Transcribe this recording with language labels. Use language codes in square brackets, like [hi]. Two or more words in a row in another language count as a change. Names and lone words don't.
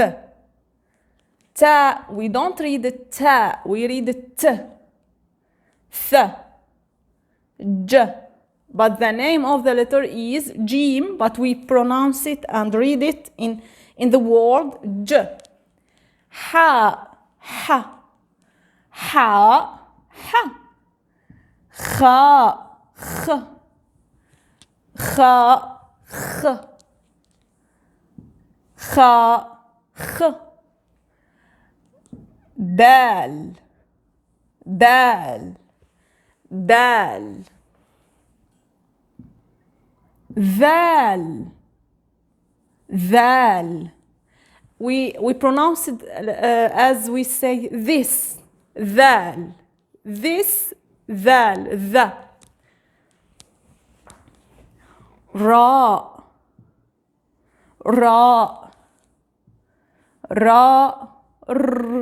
[en] Ta, we don't read it ta, we read it t. [ar] Th. J. [en] But the name of the letter is Jim, but we pronounce it and read it in the word J. [ar] Ha. Ha. Ha. Ha. Kha. Kh. Kha. Kh. Kha. Kh. Dal. Dal. Dal. Dhal. Dhal. [en] We pronounce it as we say this. [ar] Dhal. This. Dhal. Dha. Ra. Ra. Ra. R.